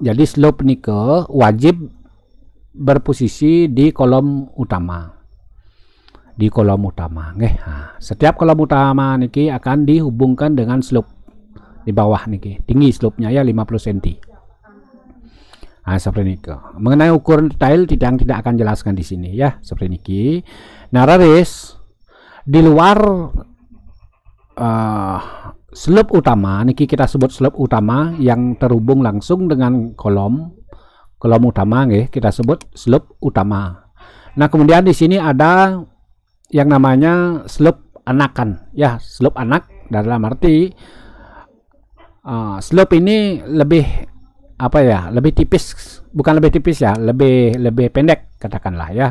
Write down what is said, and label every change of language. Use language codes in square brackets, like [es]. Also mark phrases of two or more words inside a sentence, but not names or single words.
[id] Jadi slope nike wajib berposisi di kolom utama. Di kolom utama nggih. Setiap kolom utama niki akan dihubungkan dengan slope di bawah niki. Tinggi slope-nya ya 50 cm. Seperti niki. Mengenai ukuran detail Tiang tidak akan jelaskan di sini ya, seperti niki. Nah, raris di luar slope utama niki kita sebut slope utama yang terhubung langsung dengan kolom utama nggih, kita sebut slope utama. Nah, kemudian di sini ada yang namanya slope anakan ya, slope anak dalam arti slope ini lebih apa ya, lebih tipis, bukan lebih tipis ya, lebih pendek katakanlah ya.